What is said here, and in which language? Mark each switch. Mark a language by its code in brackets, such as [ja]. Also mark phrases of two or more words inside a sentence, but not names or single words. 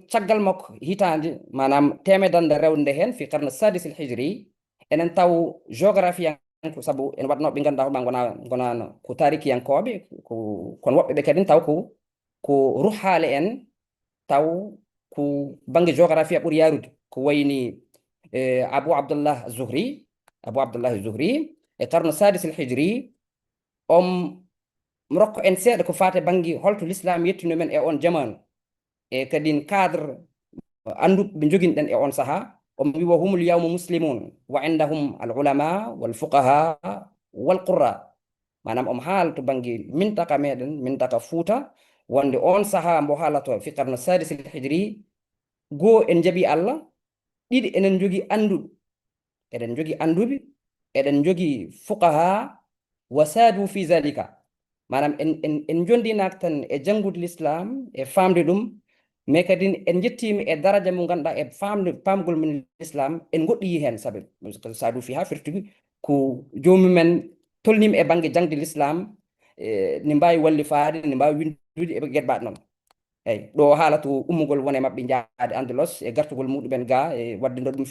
[ff] caggal makko hitande manam temedande rewde hen [ar] في القرن السادس الهجري [ff] enen taw géographie ko saabu en waɗnoɓe ganduɗa hoɓe gonano ko tarikiyankoɓe kono woɓɓeɓe kadi taw ko ruhale en taw ko banggue géographie ɓuuri yarude ko wayni Abou Abdullah Zuhri e [ar] القرن السادس الهجري [ff] mi rokko en seeɗa ko fate banggue holto l'islam yettino men e on jamanu e kadi cadre anduɓe ɓe joguinoɗen e on saaha omo wi [ar] وهم اليوم مسلمون وعندهم العلماء والفقهاء والقراء [ff] manam omo haala to banggue mintaka meɗen mintaka Fouta wonde on saaha mbo haalato [ar] في القرن السادس الهجري [ff] goo en jaaɓi Allah ɗiɗi enen jogui anduɓe eɗen jogui fuqaha [ar] وسادوا في ذلك [ff] manam en jondinaak tan e jangude l'islam e famde ɗum mais kadi en jettimi e daraja mo ganduɗa e famgol min l'islam en goɗɗoyi hen saabi sadu fi ha firtigi ko jomumen tolnima e banggue jangde l'islam ne mbawi wallifade ne mbawi windude e gueɗe mbaɗe noon eyyi ɗo haalata ummugol wone mabɓe jaade Andalos e gartugol muɗumen ga e waddino ɗum